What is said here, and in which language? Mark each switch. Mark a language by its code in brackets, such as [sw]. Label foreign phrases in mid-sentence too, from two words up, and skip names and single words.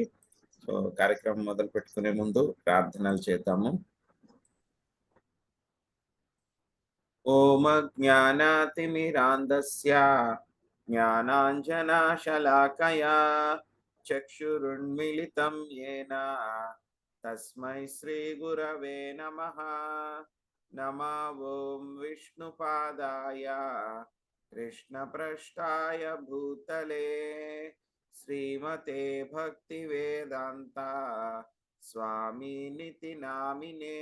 [te] సో కార్యక్రమం మొదలు పెట్టుకునే ముందు ప్రార్థనలు చేద్దాము. [sa] ఓం జ్ఞానాతిమిరాంధస్య జ్ఞానాంజనశలాకయా చక్షురున్మిళితం యేన తస్మై శ్రీ గురవే నమః. నమో ఓం విష్ణుపాదాయ कृष्णपृष्ठाय भूतले श्रीमते भक्तिवेदांता स्वामिनिति नामिने.